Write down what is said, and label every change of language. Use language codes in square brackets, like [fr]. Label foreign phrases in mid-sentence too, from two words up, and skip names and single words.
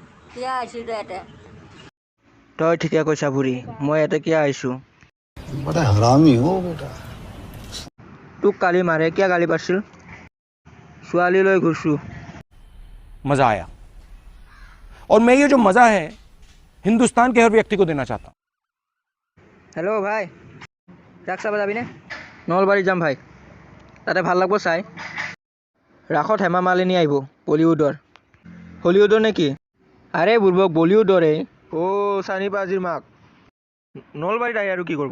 [as] কিয় আহিছোঁ তই ইয়াতে? তই ঠিকে কৈছা বুঢ়ী, মই ইয়াতে কিয় আহিছোঁ? [hi] बड़ा हरामी हो बेटा। [as] তোক কালি মাৰে কিয় গালি পাৰিছিল? ছোৱালী লৈ ঘূৰছোঁ। [hi] मज़ा आया और मैं ये जो मज़ा है हिंदुस्तान के हर व्यक्ति को देना चाहता हूँ। [as] হেল্ল' ভাই, ৰাস চাব যাবিনে? নলবাৰীত যাম ভাই, তাতে ভাল লাগব চাই। ৰাসত হেমা মালিনী আহিব, বলিউডৰ। হলিউডৰ নেকি? আৰে বুৰ্বক, বলিউডৰে। অ' চানি পাজিৰ মাক নলবাৰীত আহি আৰু কি কৰিব?